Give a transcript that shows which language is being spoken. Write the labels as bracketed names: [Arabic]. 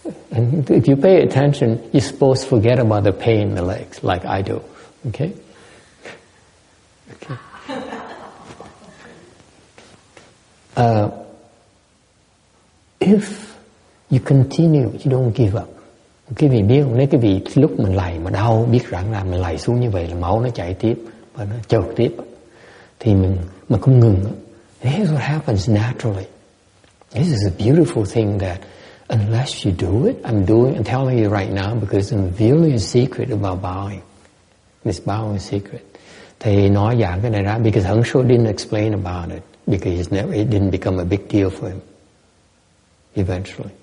[English] And if you pay attention, you're supposed to forget about the pain in the legs, like I do. Okay? Okay. If you continue, you don't give up. [Vietnamese] Quý vị biết không, nếu quý vị lúc mình lạy mà đau, biết rằng là mình lạy xuống như vậy là máu nó chảy tiếp và nó chợt tiếp, thì mình không ngừng. [English] Here's what happens naturally. This is a beautiful thing that unless you do it, I'm telling you right now because I'm revealing a secret about bowing. This bowing secret. [Vietnamese] Thầy nói giảng cái này ra [English] because HongHua didn't explain about it because it didn't become a big deal for him eventually.